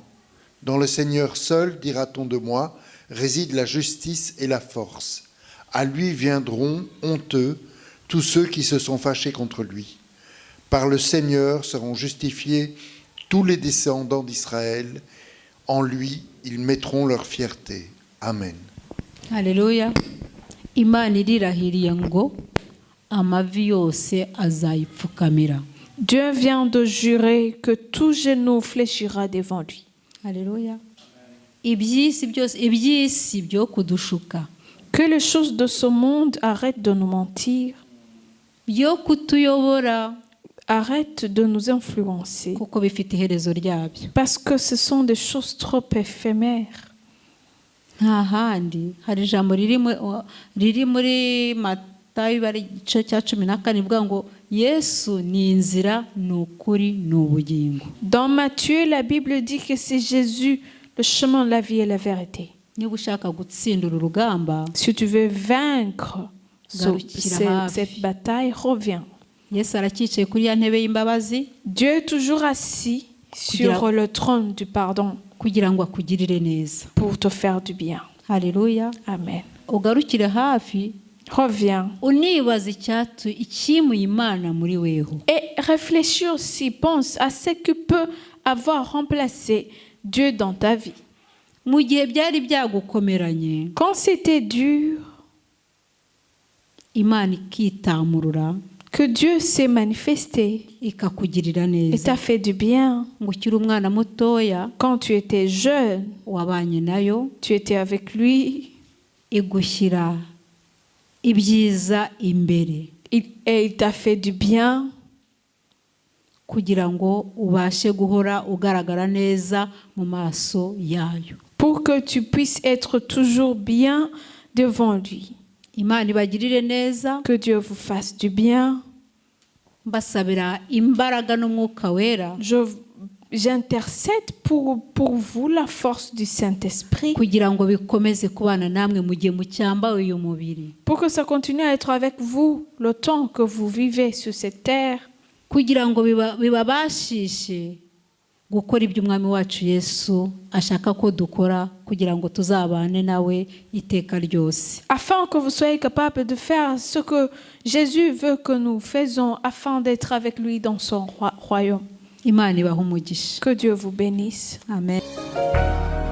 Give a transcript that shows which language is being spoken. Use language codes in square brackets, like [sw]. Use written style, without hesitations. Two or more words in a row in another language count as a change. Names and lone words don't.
[fr] Dans le Seigneur seul, dira-t-on de moi, réside la justice et la force. À lui viendront honteux tous ceux qui se sont fâchés contre lui. Par le Seigneur seront justifiés tous les descendants d'Israël. En lui, ils mettront leur fierté. Amen. Alléluia. [rw] Imana irirahiriye ngo amavi yose azayipfukamira. [fr] Dieu vient de jurer que tout genou fléchira devant lui. Alléluia. [rw] Iby'isi byo kudushuka, [fr] Que les choses de ce monde arrêtent de nous mentir, [rw] byo kutuyobora, [fr] arrêtent de nous influencer, [rw] kuko bifite iherezo ryabyo. [fr] parce que ce sont des choses trop éphémères. [rw] Nta handi hari ijambo riri muri Matayo bari igice cya 14 ivuga ngo Yesu ni inzira, ni ukuri, ni ubugingo. [fr] Dans Matthieu, la Bible dit que c'est Jésus, le chemin, la vie et la vérité. [rw] Niba ushaka gutsindura urugamba, [fr] Si tu veux vaincre [rw] Garukira hafi. [fr] cette bataille, reviens. [rw] Yesu aracyicaye kuri ya ntebe y'imbabazi [fr] Dieu est toujours assis sur le trône du pardon [rw] kugira ngo akugirire neza. [fr] pour te faire du bien. [rw] Haleluya. Amen. Ugarukire hafi, [fr] Reviens [rw] unibaza ikimuye Imana muri weho. [fr] et réfléchis aussi, pense à ce qui peut avoir remplacé Dieu dans ta vie. [rw] Mu gihe byari byagukomeranye, [fr] Quand c'était dur, [rw] Imana ikitamurura [fr] que Dieu s'est manifesté [rw] ikakugirira [fr] et [rw] neza. [fr] t'a fait du bien. [rw] Ngo ukiri umwana mutoya [fr] Quand tu étais jeune, [rw] wabanye nayo, [fr] tu étais avec lui [rw] igushyira ibyiza imbere [fr] et il t'a fait du bien [rw] kugira ngo ubashe guhora ugaragara neza mu maso yayo. [fr] pour que tu puisses être toujours bien devant lui. [rw] Imana ibagirire neza, [fr] Que Dieu vous fasse du bien. [rw] mbasabira imbaraga n'umwuka wera [fr] J'intercède pour vous la force du Saint-Esprit [rw] kugira ngo bikomeze kubana namwe mu gihe mucyambaye uyu mubiri, [fr] pour que ça continue à être avec vous le temps que vous vivez sur cette terre, [rw] kugira ngo bibabashishe gukora ibyo umwami wacu Yesu ashaka ko dukora kugira ngo tuzabane nawe iteka ryose. [fr] afin que vous soyez capables de faire ce que Jésus veut que nous faisons afin d'être avec lui dans son royaume. [rw] Imana ibahe umugisha. [fr] Que Dieu vous bénisse. Amen.